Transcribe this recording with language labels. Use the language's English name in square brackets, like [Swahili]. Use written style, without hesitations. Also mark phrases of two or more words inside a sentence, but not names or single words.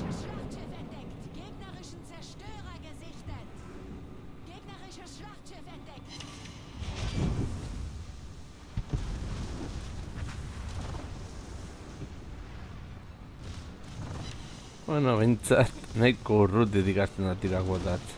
[German] Gegnerisches Schlachtschiff entdeckt. Gegnerischen Zerstörer gesichtet. Gegnerisches Schlachtschiff entdeckt. [Basque] Bueno, bintzat, nahiko urrutik ikasten da tirak botatzen.